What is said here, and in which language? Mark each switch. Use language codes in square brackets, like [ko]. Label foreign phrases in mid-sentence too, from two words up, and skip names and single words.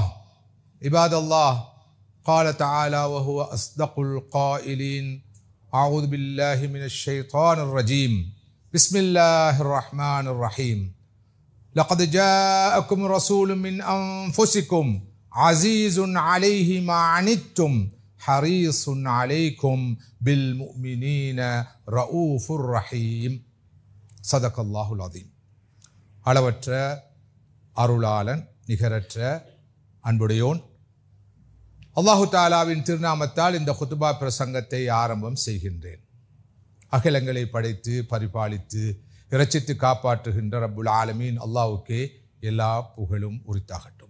[ar] عباد الله قال تعالى وهو أصدق القائلين أعوذ بالله من الشيطان الرجيم بسم الله الرحمن الرحيم لقد جاءكم رسول من أنفسكم عزيز عليه ما عنتم حريص عليكم بالمؤمنين رؤوف رحيم صدق الله العظيم. [ta] அளவற்ற அருளாளன் நிகரற்ற அன்புடையோன் அல்லாஹு தாலாவின் திருநாமத்தால் இந்த குத்துபா பிரசங்கத்தை ஆரம்பம் செய்கின்றேன். அகிலங்களை படைத்து பரிபாலித்து இரட்சித்து காப்பாற்றுகின்ற [ar] رب العالمين [ta] அல்லாஹ்வுக்கே எல்லா புகழும் உரித்தாகட்டும்.